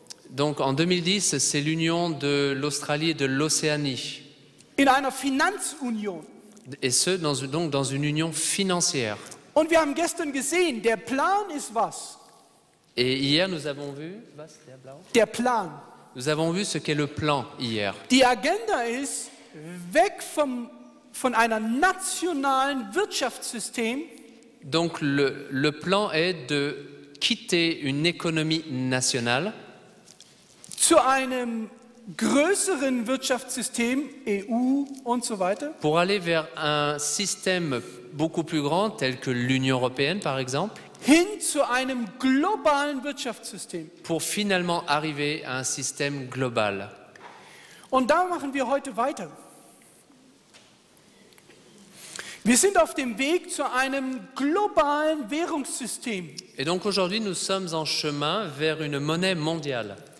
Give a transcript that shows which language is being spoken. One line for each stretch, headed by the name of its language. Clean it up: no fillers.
French: Donc en 2010 c'est l'Union de l'Australie et de l'Océanie.
German: In einer Finanzunion.
French: Et ce donc dans une union financière.
German: Und wir haben gestern gesehen, der Plan ist was?
French: Et hier nous avons vu
German: Der Plan.
French: Nous avons vu ce qu'est le plan hier.
German: Die Agenda ist weg von einer nationalen Wirtschaftssystem
French: Donc le plan est de quitter une économie nationale
German: zu einem größeren Wirtschaftssystem, EU und so weiter,
French: pour aller vers un système beaucoup plus grand tel que l'Union européenne par exemple,
German: hin zu einem globalen Wirtschaftssystem.
French: pour finalement arriver à un système global.
German: Und da machen wir heute weiter. Wir sind auf dem Weg zu einem globalen Währungssystem.
French: Et donc aujourd'hui nous sommes en chemin vers une monnaie mondiale.